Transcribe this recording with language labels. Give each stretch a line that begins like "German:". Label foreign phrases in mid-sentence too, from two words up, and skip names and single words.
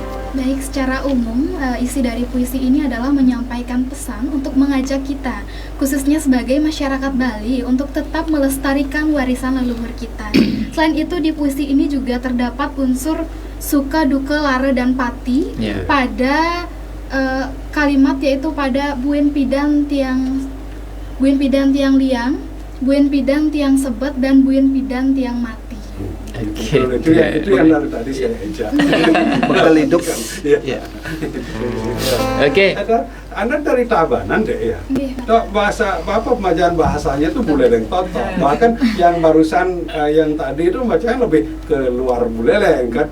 Indonesian: Baik, secara umum isi dari puisi ini adalah menyampaikan pesan untuk mengajak kita, khususnya sebagai masyarakat Bali, untuk tetap melestarikan warisan leluhur kita. Selain itu di puisi ini juga terdapat unsur suka, duka, lara, dan pati pada kalimat, yaitu pada
Balinese: buen pidan tiang liang, buen pidan tiang sebet,
Indonesian: dan
Balinese: buen pidan tiang mati.
Indonesian: Oke. Itu yang dari tadi saya eja. Bekal hidup. Iya. Oke. Anda dari Tabanan deh ya. Bahasa pembacaan bahasanya tuh Buleleng total. Bahkan yang barusan yang tadi itu bacanya lebih ke luar Buleleng kan.